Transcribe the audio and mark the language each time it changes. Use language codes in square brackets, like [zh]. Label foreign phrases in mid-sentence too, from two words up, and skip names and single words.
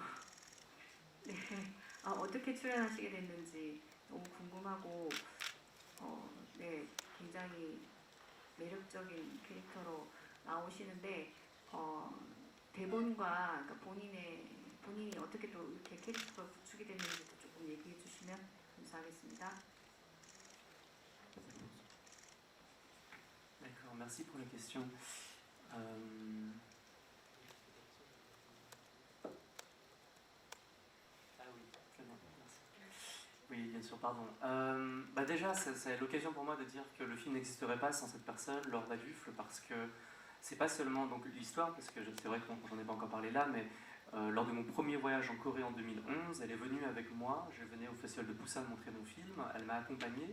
[ko] 네, 어떻게 출연하시게 됐는지 너무 궁금하고 네, 굉장히 매력적인 캐릭터로 나오시는데 대본과 그러니까 본인이 어떻게 또 이렇게 캐릭터가 구축이 됐는지도 조금 얘기해 주시면 감사하겠습니다. [fr] D'accord, merci pour les questions. Ah oui, très bien, merci. Oui, bien sûr, pardon. Déjà, c'est l'occasion pour moi de dire que le film n'existerait pas sans cette personne, Laure Baduffle, parce que c'est pas seulement donc l'histoire, parce que c'est vrai qu'on n'en ai pas encore parlé là, mais lors de mon premier voyage en Corée en 2011, elle est venue avec moi, je venais au Festival de Busan montrer mon film, elle m'a accompagné.